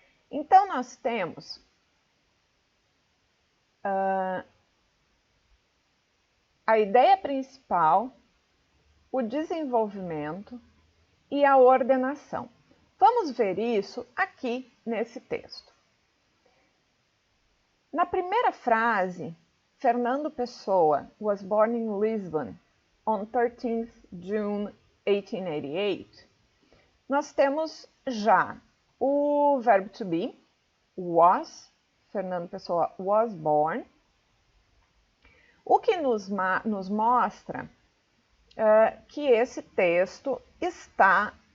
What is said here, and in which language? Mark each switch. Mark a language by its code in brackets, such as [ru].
[pt] Então, nós temos a ideia principal, o desenvolvimento e a ordenação. Vamos ver isso aqui nesse texto. Na primeira frase, [en] Fernando Pessoa was born in Lisbon on 13th June 1888. [pt] Nós temos já o verbo to be, was, [en] Fernando Pessoa was born, [pt] o que nos mostra que esse texto está